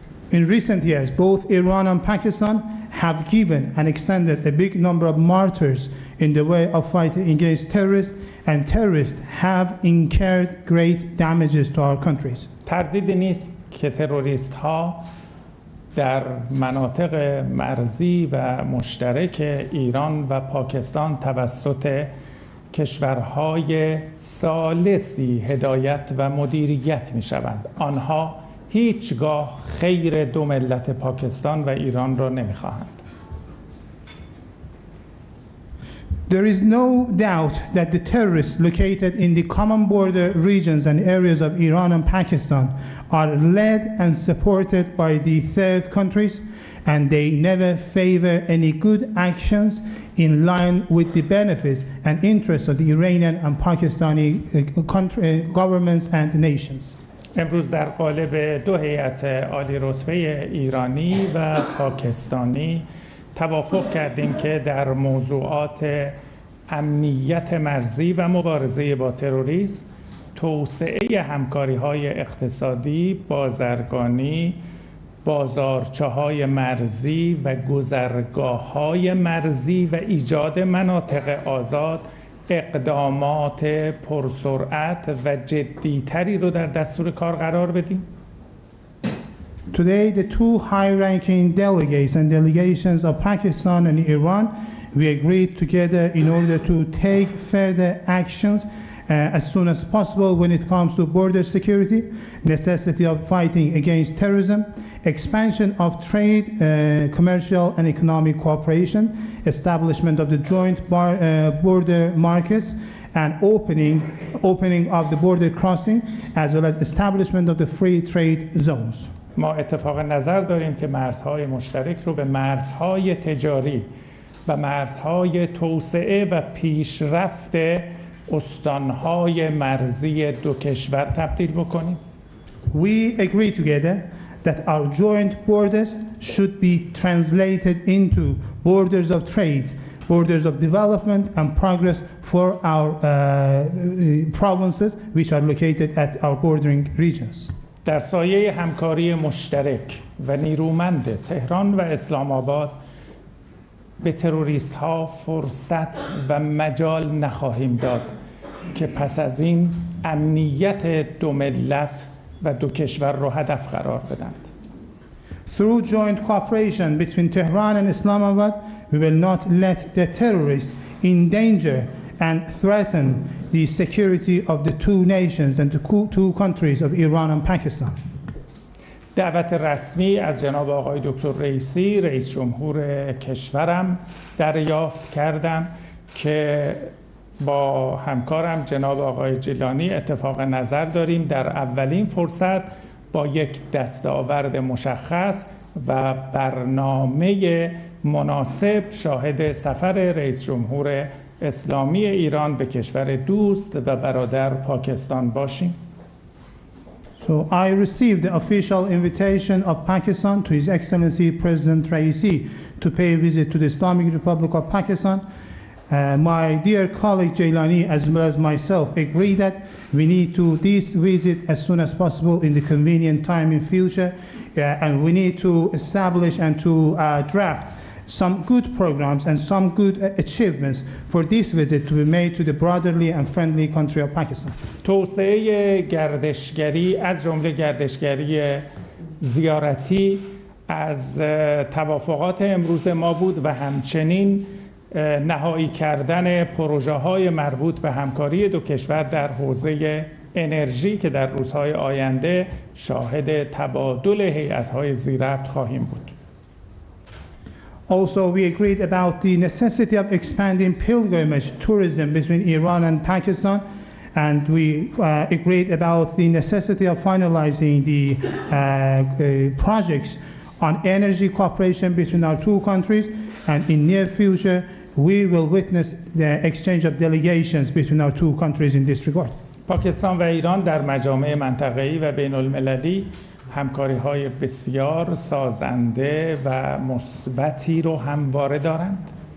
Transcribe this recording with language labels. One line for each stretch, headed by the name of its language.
English: In recent years, both Iran and Pakistan have given and extended a big number of martyrs in the way of fighting against terrorists, and terrorists have incurred great damages to our countries.
Persian: تردیدی نیست که تروریست ها در مناطق مرزی و مشترک ایران و پاکستان توسط کشورهای ثالثی هدایت و مدیریت می شوند. آنها هیچگاه خیر دو ملت پاکستان و ایران را نمی خواهند.
English: There is no doubt that the terrorists located in the common border regions and areas of Iran and Pakistan are led and supported by the third countries, and they never favor any good actions in line with the benefits and interests of the Iranian and Pakistani governments and nations.
Persian: امروز در قالب دو هیئت عالی رتبه ایرانی و پاکستانی توافق کردیم که در موضوعات امنیت مرزی و مبارزه با تروریسم، توسعه همکاری‌های اقتصادی، بازرگانی، بازارچه‌های مرزی و گذرگاه‌های مرزی و ایجاد مناطق آزاد اقدامات پرسرعت و جدی‌تری رو در دستور کار قرار بدیم.
English: Today, the two high-ranking delegates and delegations of Pakistan and Iran, we agreed together in order to take further actions as soon as possible when it comes to border security, necessity of fighting against terrorism, expansion of trade, commercial and economic cooperation, establishment of the joint border markets, and opening of the border crossing, as well as establishment of the free trade zones.
Persian: ما اتفاق نظر داریم که مرزهای مشترک رو به مرزهای تجاری و مرزهای توسعه و پیشرفت استانهای مرزی دو کشور تبدیل بکنیم.
English: We agree together that our joint borders should be translated into borders of trade, borders of development and progress for our provinces which are located at our bordering regions.
Persian: در سایه همکاری مشترک و نیرومند تهران و اسلام آباد به تروریست ها فرصت و مجال نخواهیم داد که پس از این امنیت دو ملت و دو کشور را هدف قرار بدند.
English: Through joint cooperation between Tehran and Islamabad, we will not let the terrorists endanger and threaten the security of the two nations and the two countries of Iran and Pakistan.
Persian: دعوت رسمی از جناب آقای دکتر رئیسی، رئیس جمهور کشورم دریافت کردم که با همکارم جناب آقای جیلانی اتفاق نظر داریم در اولین فرصت با یک دستاورد مشخص و برنامه مناسب شاهد سفر رئیس جمهور اسلامی ایران به کشور دوست و برادر پاکستان باشیم.
English: So I received the official invitation of Pakistan to His Excellency President Raisi to pay a visit to the Islamic Republic of Pakistan. My dear colleague Jailani as well as myself agree that we need to this visit as soon as possible in the convenient time in future, and we need to establish and to draft some good programs and some good achievements for this visit to be made to the brotherly and friendly country of Pakistan.
Persian: توسعه گردشگری از جمله گردشگری زیارتی از توافقات امروز ما بود و همچنین نهایی کردن پروژه‌های مربوط به همکاری دو کشور در حوزه انرژی که در روزهای آینده شاهد تبادل هیئت‌های ذی‌ربط خواهیم بود.
English: Also, we agreed about the necessity of expanding pilgrimage tourism between Iran and Pakistan, and we agreed about the necessity of finalizing the projects on energy cooperation between our two countries, and in near future, we will witness the exchange of delegations between our two countries in this regard.
Persian: پاکستان و ایران در مجامع منطقه‌ای و بین‌المللی همکاری‌های بسیار سازنده و مثبتی رو همواره دارند.